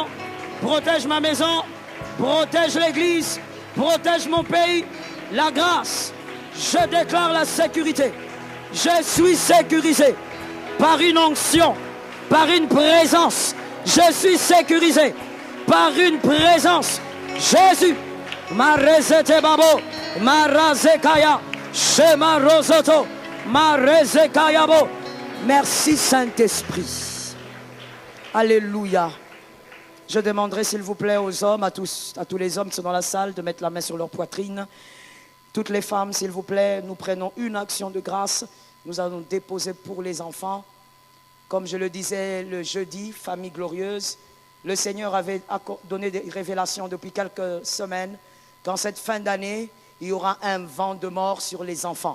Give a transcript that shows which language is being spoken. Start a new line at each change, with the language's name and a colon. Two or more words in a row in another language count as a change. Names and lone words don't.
French: Protège ma maison. Protège l'église. Protège mon pays. La grâce. Je déclare la sécurité. Je suis sécurisé. Par une onction. Par une présence. Je suis sécurisé. Par une présence. Jésus. Marezete babo. Marazekaya. Shema rosoto. Marezekayabo. Merci Saint-Esprit. Alléluia. Je demanderai s'il vous plaît aux hommes, à tous les hommes qui sont dans la salle, de mettre la main sur leur poitrine. Toutes les femmes, s'il vous plaît, nous prenons une action de grâce. Nous allons déposer pour les enfants. Comme je le disais le jeudi, famille glorieuse, le Seigneur avait donné des révélations depuis quelques semaines qu'en cette fin d'année, il y aura un vent de mort sur les enfants.